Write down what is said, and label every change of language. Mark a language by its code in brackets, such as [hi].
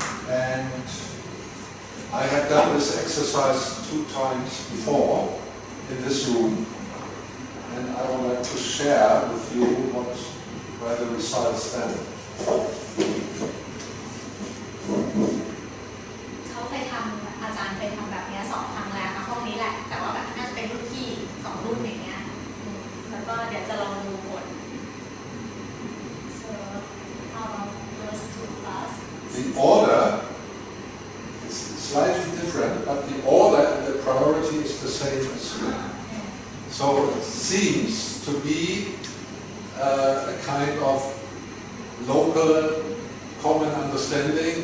[en] And I have done this exercise 2 times before in this room, and I would like to share with you where the results stand. [th] เขาเคยทำอาจารย์เคยทำแบบนี้2 ครั้งแล้วนะห้องนี้แหละแต่ว่าแบบน่าจะเป็นรุ่นพี่2 รุ่นอย่างเงี้ยแล้วก็เดี๋ยวจะลองดูผล [en] so how about those 2 class The order is slightly different, but the order and the priority is the same as here. So it seems to be a kind of local common understanding.